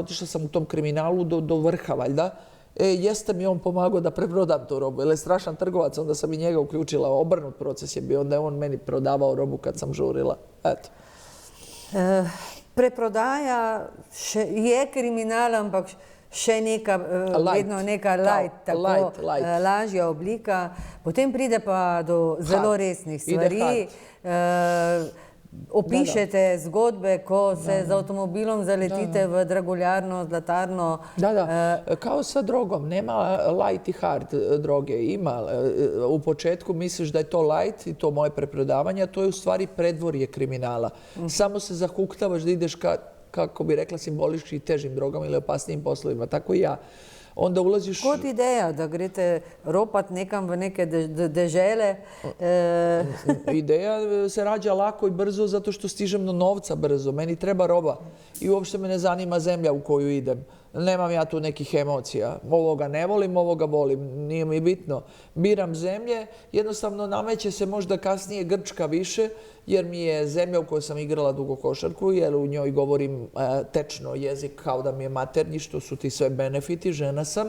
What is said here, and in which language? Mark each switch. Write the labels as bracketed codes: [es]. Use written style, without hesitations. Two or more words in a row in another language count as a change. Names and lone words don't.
[sr] Otišla sam u tom kriminalu do vrha, valjda. Jeste mi on pomagao da preprodam tu robu, jer je strašan trgovac, onda sam i njega uključila. Obrnut proces je bio, onda je on meni prodavao robu kad sam žurila. Eto. Preprodaja je kriminal, [sl] ampak še vedno neka light, tako lažja oblika. Potem pride pa do zelo resnih stvari. Opišete zgodbe, ko se z avtomobilom zaletite v draguljarno, zlatarno. [sr] Kao sa drogom. Nema light i hard droge. Ima. U početku misliš da je to light i to moje preprodavanje, a to je u stvari predvorje kriminala. Samo se zahuktavaš da ideš kako bi rekla, simbolički težim drogama ili opasnijim poslovima. Tako i ja. Onda ulaziš... [sl] Kot ideja, da greste ropat nekam v neke dežele? [sr] Ideja se rađa lako i brzo zato što stižem do novca brzo. Meni treba roba i uopšte me ne zanima zemlja u koju idem. Nemam ja tu nekih emocija. Ovoga ne volim, ovoga volim. Nije mi bitno. Biram zemlje. Jednostavno nameće se možda kasnije Grčka više, jer mi je zemlja u kojoj sam igrala dugo košarku, jer u njoj govorim tečno jezik kao da mi je maternji, što su ti sve benefiti, žena sam.